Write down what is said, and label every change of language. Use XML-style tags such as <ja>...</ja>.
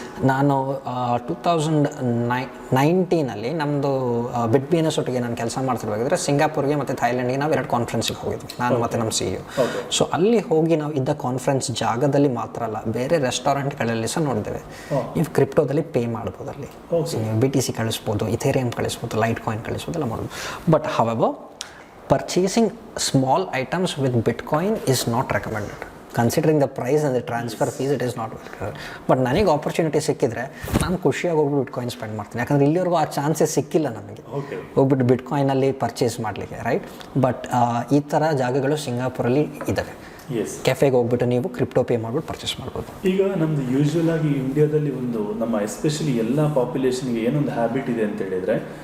<kn>ನಾನು 2019 ನಮ್ಮದು BitBNS ಒಟ್ಟಿಗೆ ನಾನು ಕೆಲಸ ಮಾಡ್ತಿರ್ಬೇಕಾದ್ರೆ ಸಿಂಗಾಪುರ್ಗೆ ಮತ್ತು ಥೈಲ್ಯಾಂಡ್ಗೆ ನಾವು 2 ಕಾನ್ಫರೆನ್ಸಿಗೆ ಹೋಗಿದ್ವಿ, ನಾನು ಮತ್ತು ನಮ್ಮ CEO. ಸೊ ಅಲ್ಲಿ ಹೋಗಿ ನಾವು ಇದ್ದ ಕಾನ್ಫರೆನ್ಸ್ ಜಾಗದಲ್ಲಿ ಮಾತ್ರ ಅಲ್ಲ, ಬೇರೆ ರೆಸ್ಟೋರೆಂಟ್ಗಳಲ್ಲಿ ಸಹ ನೋಡಿದ್ದೇವೆ. ನೀವು ಕ್ರಿಪ್ಟೋದಲ್ಲಿ ಪೇ ಮಾಡ್ಬೋದು, ಅಲ್ಲಿ ನೀವು BTC ಕಳಿಸ್ಬೋದು, ಇಥೇರಿಯಂ ಕಳಿಸ್ಬೋದು, ಲೈಟ್ ಕಾಯಿನ್ ಕಳಿಸ್ಬೋದು, ಎಲ್ಲ ಮಾಡ್ಬೋದು.</kn> <en>But however, purchasing small items with Bitcoin is not recommended. Considering the price and the transfer fees, it is not recommended.</en> <kn>But ನನಗೆ ಆಪರ್ಚುನಿಟಿ ಸಿಕ್ಕಿದ್ರೆ ನಾನು ಖುಷಿಯಾಗಿ ಹೋಗ್ಬಿಟ್ಟು ಬಿಟ್ಕಾಯಿನ್ ಸ್ಪೆಂಡ್ ಮಾಡ್ತೀನಿ. ಯಾಕಂದರೆ ಇಲ್ಲಿವರೆಗೂ ಆ ಚಾನ್ಸಸ್ ಸಿಕ್ಕಿಲ್ಲ ನಮಗೆ ಹೋಗ್ಬಿಟ್ಟು ಬಿಟ್ಕಾಯಿನಲ್ಲಿ ಪರ್ಚೇಸ್ ಮಾಡಲಿಕ್ಕೆ, ರೈಟ್? ಬಟ್ ಈ ಥರ ಜಾಗಗಳು ಸಿಂಗಾಪುರಲ್ಲಿ ಇದ್ದಾವೆ. ಕೆಫೆಗೆ ಹೋಗ್ಬಿಟ್ಟು ನೀವು ಕ್ರಿಪ್ಟೋ ಪೇ ಮಾಡ್ಬಿಟ್ಟು ಪರ್ಚೇಸ್ ಮಾಡ್ಬೋದು. ಈಗ ನಮ್ದು ಯೂಶ್ವಲ್ ಆಗಿ ಇಂಡಿಯಾದಲ್ಲಿ ಒಂದು ನಮ್ಮ ಎಸ್ಪೆಷಲಿ ಎಲ್ಲ ಪಾಪ್ಯುಲೇಷನ್ಗೆ ಏನೊಂದು ಹ್ಯಾಬಿಟ್ ಇದೆ ಅಂತ ಹೇಳಿದ್ರೆ,</kn>